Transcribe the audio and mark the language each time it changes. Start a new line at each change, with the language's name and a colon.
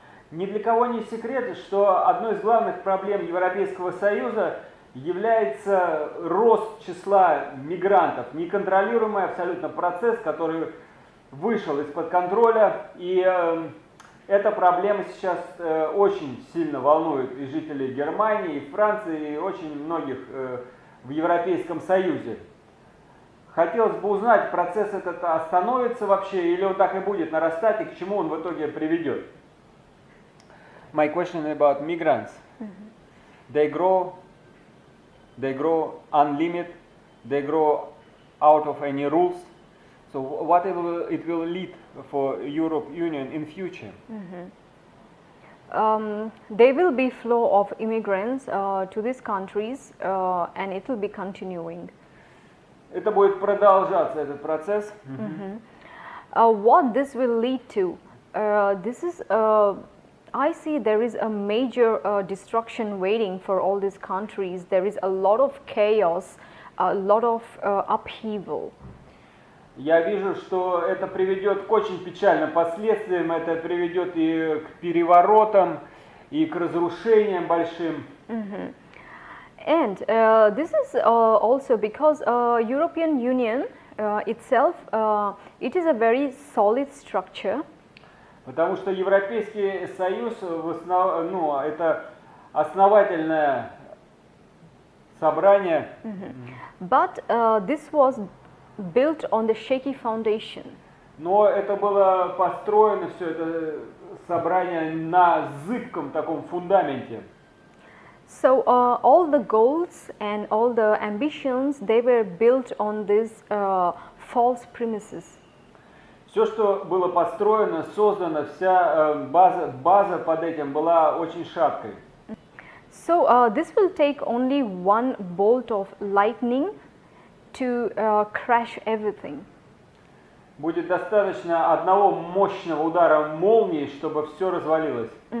Russian: Ни для кого не секрет, что одной из главных проблем Европейского Союза является рост числа мигрантов, неконтролируемый абсолютно процесс, который вышел из-под контроля, и эта проблема сейчас очень сильно волнует и жителей Германии, и Франции, и очень многих в Европейском Союзе. Хотелось бы узнать, процесс этот остановится вообще, или он так и будет нарастать, и к чему он в итоге приведет.
English: My question about migrants. They grow unlimited, they grow out of any rules. So what it will lead for Europe Union in future? There will be flow of immigrants to these countries, and it will be continuing.
Russian: Это будет продолжаться, этот процесс.
English: What this will lead to? I see there is a major destruction waiting for all these countries. There is a lot of chaos, a lot of upheaval.
Russian: Я вижу, что это приведет к очень печальным последствиям, это приведет и к переворотам, и к разрушениям большим.
English: And this is also because European Union itself, it is a very solid structure.
Russian: Потому что Европейский Союз, это основательное собрание.
English: But this was built on the shaky foundation.
Russian: Но это было построено, все это собрание, на зыбком таком фундаменте.
English: So all the goals and all the ambitions, they were built on these false premises.
Russian: Все, что было построено, создано, вся база под этим была очень шаткой.
English: So this will take only one bolt of lightning to crash everything.
Russian: Будет достаточно одного мощного удара молнии, чтобы все развалилось.